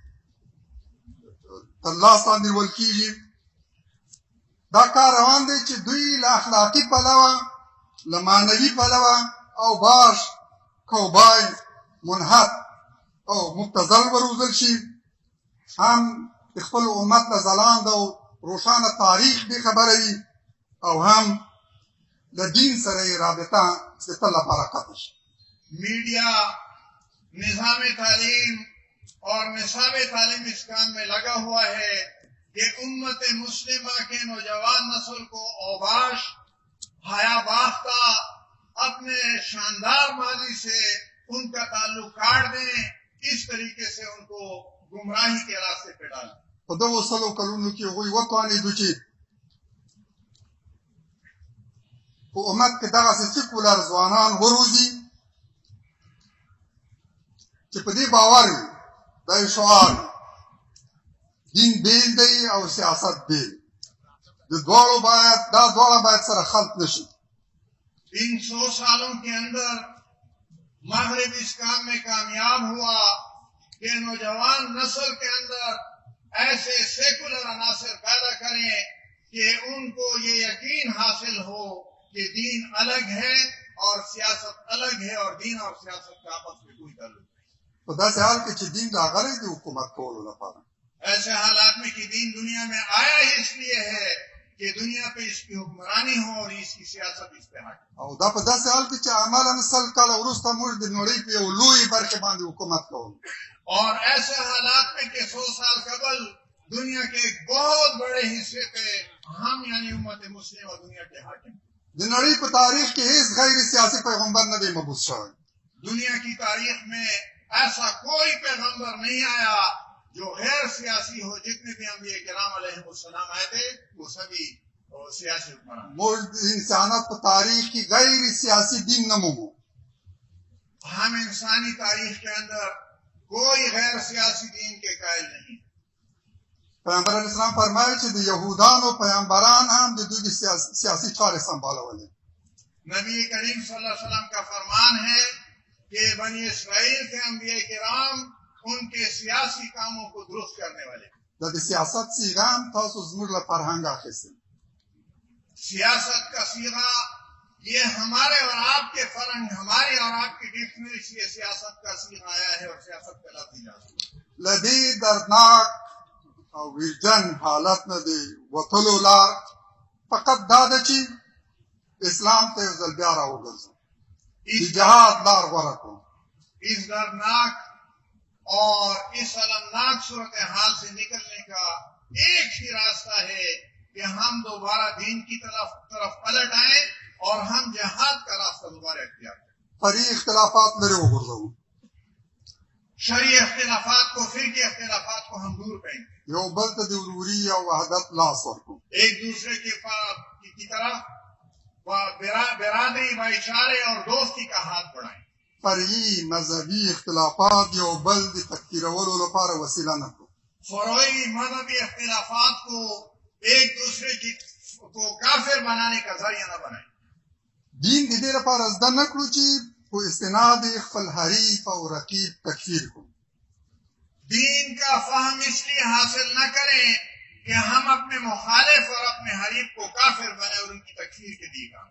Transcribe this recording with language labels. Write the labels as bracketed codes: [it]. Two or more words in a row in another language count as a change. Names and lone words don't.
[ps] ترلاسه نیول کېږي، دا کار روان دی چې دوی له اخلاقي پلوه، له معنوي پلوه او باش کوبای منحط او مبتذل وروزل شي، هم د خپل امت له ځلانده او روښانه تاریخ بې خبره وي، او هم له دین سره یې رابطه د تل لپاره قطع شي. [ur] میڈیا نظام تعلیم اور نصاب تعلیم اس کام میں لگا ہوا ہے کہ امت مسلمہ کے نوجوان نسل کو اوباش، حیا باختہ، اپنے شاندار ماضی سے ان کا تعلق کاٹ دیں، اس طریقے سے ان کو گمراہی کے راستے پہ ڈالیں. [ps] په دغو سلو کلونو کې هغوی وتوانېدو چې په امت کې دغسې سیکولر ځوانان وروزي چې په دې باور وي، دا یو شعار وي، دین بیل دی او سیاست بیل، دا دواړه باید سره خلط نشي. [ur] ان 100 سالوں کے اندر مغرب اس کام میں کامیاب ہوا کہ نوجوان نسل کے اندر ایسے سیکولر عناصر پیدا کریں کہ ان کو یہ یقین حاصل ہو کہ دین الگ ہے اور سیاست الگ ہے، اور دین اور سیاست کا آپس میں کوئی تعلق نہیں. [ps] په داسې حال کې چې دین راغلی دی حکومت کولو لپاره، [ur] ایسے حالات میں کہ دین دنیا میں آیا ہی اس لیے ہے کہ دنیا پہ اس کی حکمرانی ہو اور اس کی سیاست اس پہ حاکم. [ps] او دا په داسې حال کې چې عملاً 100 کاله وروسته موږ د نړۍ په یو لوی برخې باندې حکومت کوو. [ur] اور ایسے حالات میں کہ 100 سال قبل دنیا کے ایک بہت بڑے حصے پہ ہم یعنی امت مسلم اور دنیا کے حاکم. [ps] د نړۍ په تاریخ کې هیڅ غیر سیاسي پیغمبر نه دی مبعوث شوی. [ur] دنیا کی تاریخ میں ایسا کوئی پیغمبر نہیں آیا جو غیر سیاسی ہو. جتنے بھی انبیاء کرام [ar] علیہ السلام [ur] آئے تھے وہ سبھی سیاسی حکمران. [ps] موږ د انسانیت په تاریخ کې غیر سیاسي دین نه مومو. [ur] ہم انسانی تاریخ کے اندر کوئی غیر سیاسی دین کے قائل نہیں. [ps] پیغمبر [ar] علیہ السلام [ps] فرمایي چې د یهودانو پیغمبران هم د دوی د سیاسي چارې سنبالولې. [ur] نبی کریم [ar] صلی اللہ علیہ وسلم [ur] کا فرمان ہے کہ بنی اسرائیل کے انبیاء کرام ان کے سیاسی کاموں کو درست کرنے والے. [ps] دا د سیاست صیغه هم تاسو زموږ له فرهنګ اخیستې. [ur] سیاست کا صیغہ یہ ہمارے اور آپ کے فرہنگ، ہماری اور آپ کی ڈکشنری سے یہ سیاست کا صیغہ آیا ہے اور سیاست کا لفظ ایجاد ہوا. [ps] له دې دردناک او ویرجن حالت نه دی وتلو لار فقط دا ده چې اسلام ته یو ځل بیا راوګرځو، د جهاد لار غوره کړو. [ur] اس دردناک اور اس المناک صورتحال سے نکلنے کا ایک ہی راستہ ہے کہ ہم دوبارہ دین کی طرف پلٹ آئیں اور ہم جہاد کا راستہ دوبارہ اختیار کریں. [ps] فرعي اختلافات لرې وغورځوو، [ur] شرعی اختلافات کو، فرقی اختلافات کو ہم دور کریں، [ps] یو بل ته د وروري او وحدت لاس ورکړو. [ur] ایک دوسرے کی طرف برادری، بھائی چارے اور دوستی کا ہاتھ بڑھائیں. [ps] فرعي مذهبي اختلافات یو بل د تکفیرولو لپاره وسیله نه کړو. [ur] فروعی مذہبی اختلافات کو ایک دوسرے کو کافر بنانے کا ذریعہ نہ بنائیں. [ps] دین د دې لپاره زده نه کړو چې په استناد خپل حریف او رقیب تکفیر کړو. [ur] دین کا فہم اس لیے حاصل نہ کریں کہ ہم اپنے مخالف اور اپنے حریف کو کافر بنائیں اور ان کی تکفیر کے دیے گا.